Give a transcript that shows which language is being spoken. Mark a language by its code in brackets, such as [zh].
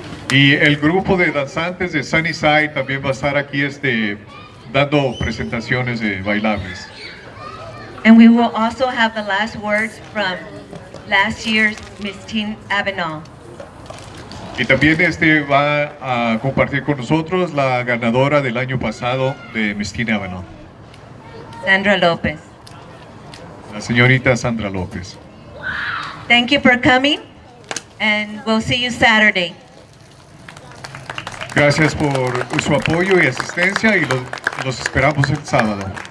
[es] Y el grupo de danzantes de Sunnyside también va a estar aquí dando presentaciones de bailables. [en] And we will also have the last words from last year's Miss Teen Avenal. [es] Y también va a compartir con nosotros la ganadora del año pasado de Miss Teen Avenal, [en] Sandra Lopez. [es] la señorita Sandra López. [en] Thank you for coming, and we'll see you Saturday. [es] Gracias por su apoyo y asistencia, y los esperamos el sábado.